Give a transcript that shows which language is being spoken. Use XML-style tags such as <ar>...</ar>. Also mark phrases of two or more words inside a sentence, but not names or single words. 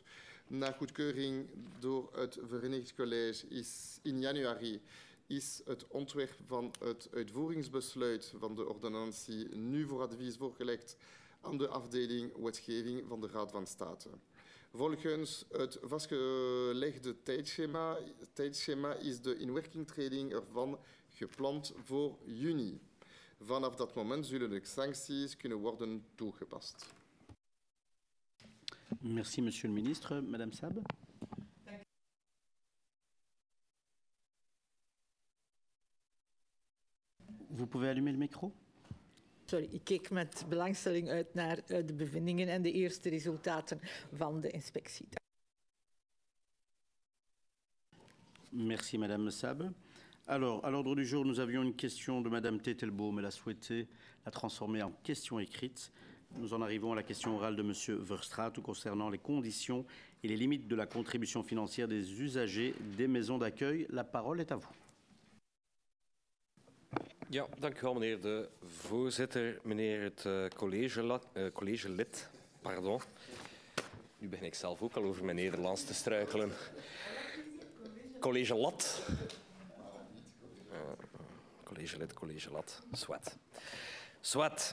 <nl>Na goedkeuring door het Verenigd College in januari is het ontwerp van het uitvoeringsbesluit van de ordonnantie nu voor advies voorgelegd aan de afdeling wetgeving van de Raad van State. Volgens het vastgelegde tijdschema is de inwerkingtreding ervan gepland voor juni. Vanaf dat moment zullen de sancties kunnen worden toegepast.</nl> <fr>Merci, Monsieur le Ministre. Madame Sab. Vous pouvez allumer le micro?</fr> <nl>Sorry, ik keek met belangstelling uit naar de bevindingen en de eerste resultaten van de inspectie.</nl> <fr>Merci, Madame Sab. Alors, à l'ordre du jour, nous avions une question de Madame Tetelbaum. Elle a souhaité la transformer en question écrite. Nous en arrivons à la question orale de Monsieur Verstraeten concernant les conditions et les limites de la contribution financière des usagers des maisons d'accueil. La parole est à vous.</fr> <nl>Ja, dank u wel, meneer de voorzitter. Meneer het collegelid, pardon. Nu begin ik zelf ook al over mijn Nederlands te struikelen. Collegelid. Collegelid, Swat.</nl>